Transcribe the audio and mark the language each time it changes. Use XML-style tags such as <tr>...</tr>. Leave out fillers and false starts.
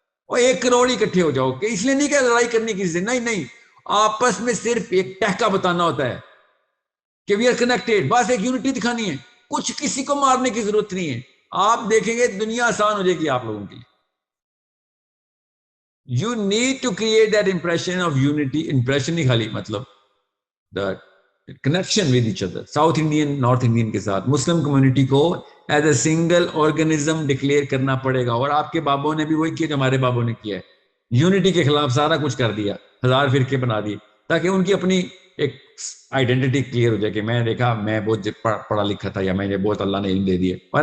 <ur>اور 1 کروڑ ہی اکٹھے ہو جاؤ کہ اس لیے نہیں کہ لڑائی کرنے کی، نہیں، آپس میں صرف ایک ٹہکا بتانا ہوتا ہے کہ</ur> <en>we are connected,</en> <ur>بس ایک یونٹی دکھانی ہے. کچھ کسی کو مارنے کی ضرورت نہیں ہے. آپ دیکھیں گے دنیا آسان ہو جائے گی آپ لوگوں کے لیے.</ur> <en>You need to create that impression of unity.</en> <ur>Impression نہیں خالی، مطلب</ur> <en>The connection with each other.</en> <ur>South Indian north Indian کے ساتھ مسلم کمیونٹی کو</ur> <en>as a single organism</en> <ur>declare کرنا پڑے گا. اور آپ کے بابوں نے بھی وہی کیا جو ہمارے بابوں نے کیا ہے. یونٹی کے خلاف سارا کچھ کر دیا، 1000 فرقے بنا دیے تاکہ ان کی اپنی ایک آئیڈینٹی کلیئر ہو جائے کہ میں دیکھا میں بہت پڑھا لکھا تھا، یا میں نے بہت اللہ نے علم دے دیے.</ur>